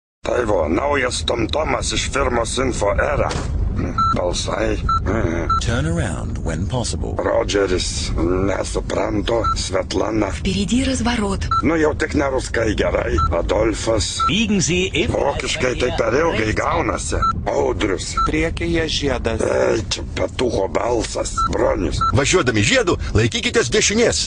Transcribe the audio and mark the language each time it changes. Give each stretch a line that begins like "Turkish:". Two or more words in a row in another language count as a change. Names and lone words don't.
Lithuanian: Tai vo, naujas tomtomas iš firmos Info Era. Balsai.
English: Turn around when possible.
Lithuanian: Rodžeris, nesuprantu, Svetlana.
Russian: Впереди разворот.
Lithuanian: Nu jau tik ne ruskai gerai. Adolfas.
German: Biegen Sie in...
Lithuanian: Vokiškai tai per ilgai gaunasi. Audrius. Priekyje žiedas. Ei, čia petucho balsas. Bronius. Važiuodami žiedu, laikykitės dešinės.